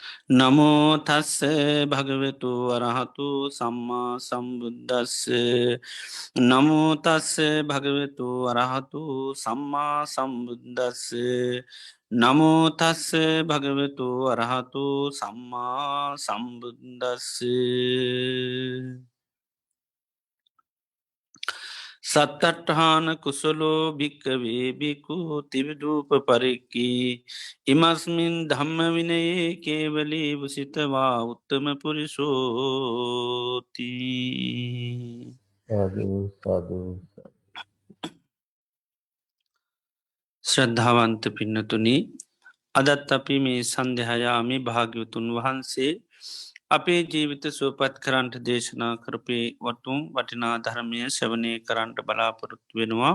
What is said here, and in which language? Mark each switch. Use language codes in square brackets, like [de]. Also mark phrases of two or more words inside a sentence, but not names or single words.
[pi] නමෝ තස්ස භගවෙතු වරහතු සම්මා සම්බුද්දස්ස නමෝ තස්ස භගවෙතු වරහතු සම්මා සම්බුද්දස්ස නමෝ තස්ස භගවෙතු වරහතු සම්මා සම්බුද්දස්ස සත්තට්ඨාන කුසලෝ භික්කවේ බිකු තිවිදූප පරික්කී ඉමස්මින් ධම්ම විනයේ කේවලී වසිතවා උත්තම පුරිසෝති සාදු සාදු. [si] ශ්‍රද්ධාවන්ත පින්නතුනි අදත් අපි මේ සන්ධහයාමි භාග්‍යවතුන් වහන්සේ අපේ ජීවිත සුවපත් කරන්ට දේශනා කරපේ වටුම් වටිනා ධර්මය ශවනය කරන්ට බලාපොරොත්තු වෙනවා.